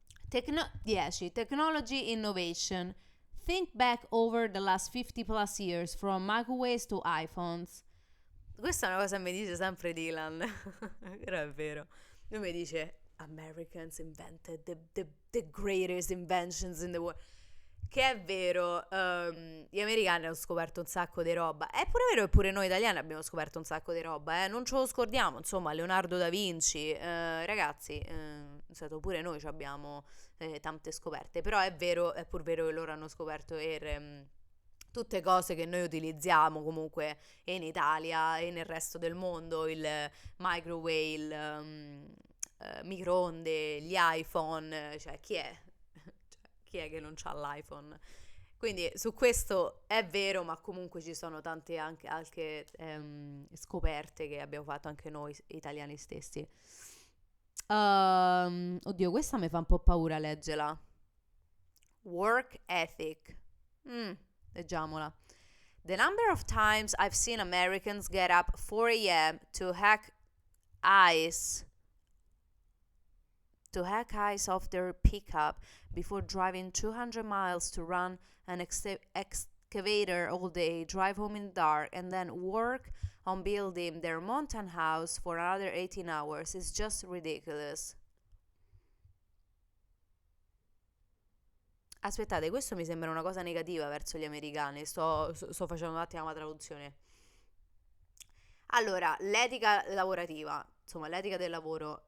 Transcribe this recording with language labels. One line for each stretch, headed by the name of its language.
English: 10. Technology innovation. Think back over the last 50 plus years, from microwaves to iPhones.
Italian: Questa è una cosa che mi dice sempre Dylan, però è vero. Lui mi dice,
English: Americans invented the greatest inventions in the world.
Italian: Che è vero, gli americani hanno scoperto un sacco di roba. È pure vero che pure noi italiani abbiamo scoperto un sacco di roba, non ce lo scordiamo. Insomma, Leonardo da Vinci, ragazzi, pure noi abbiamo tante scoperte. Però è vero, è pur vero che loro hanno scoperto tutte cose che noi utilizziamo comunque in Italia e nel resto del mondo, il microwave, il microonde, gli iPhone, cioè chi è? Chi è che non c'ha l'iPhone? Quindi su questo è vero, ma comunque ci sono tante anche scoperte che abbiamo fatto anche noi italiani stessi. Oddio, questa mi fa un po' paura leggerla.
English: Work ethic.
Italian: Leggiamola.
English: The number of times I've seen Americans get up 4 a.m. to hack ice off their pickup before driving 200 miles to run an excavator all day, drive home in the dark, and then work on building their mountain house for another 18 hours is just ridiculous.
Italian: Aspettate, questo mi sembra una cosa negativa verso gli americani. Sto facendo un attimo la traduzione. Allora, l'etica lavorativa, insomma, l'etica del lavoro.